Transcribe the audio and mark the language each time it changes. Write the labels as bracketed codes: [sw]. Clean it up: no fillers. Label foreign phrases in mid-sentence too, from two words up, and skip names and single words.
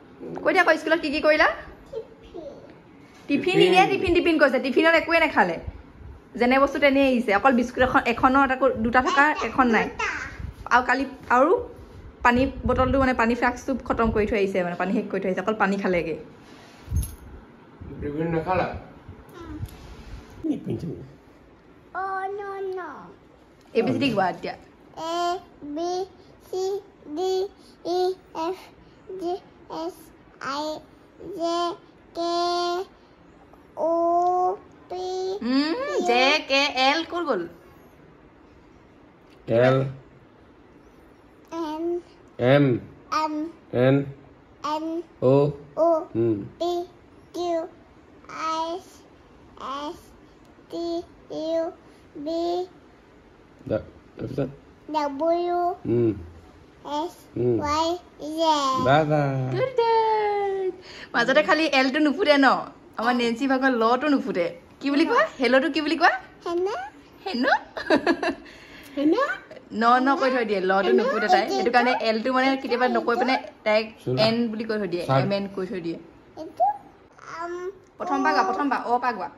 [as] কৈ দিয়া কৈ স্কুলত কি কৰিলা টিফিন নিয়ে টিফিন কৈছে টিফিনত একোৱে নাখালে যেনে বস্তু তেনে আহিছে অকল বিস্কুট এখনৰ আকৌ দুটা থকা এখন নাই আৰু কালি আৰু পানী বটলটো মানে পানী ফ্লাস্কটো খতম কৰি থৈ আহিছে মানে পানী শেষ কৰি থৈ আহিছে অকল পানী খালেগে টিফিন নাখালা [en] Oh no. [as] ABCD কোৱা এতিয়া [en] A B C D E F G H I J K O P J K L [as] কোন গল [en] L N M N O P Q R S T U V [as] তাৰপিছত [en] W S Y Z [as] বাবা মাজতে খালি এলটো নুফুটে ন আমাৰ নেন্সি ভাগৰ লটো নুফুটে কি বুলি কোৱা হেলোটো কি বুলি কোৱা হেনো ন কৈ থৈ দিয়ে লটো নুফুটে তাই সেইটো কাৰণে এলটো মানে কেতিয়াবা নকৈ পিনে তাইক এন বুলি কৈ থৈ দিয়ে এম এন কৈ থৈ দিয়ে প্ৰথম পা অ পা গোৱা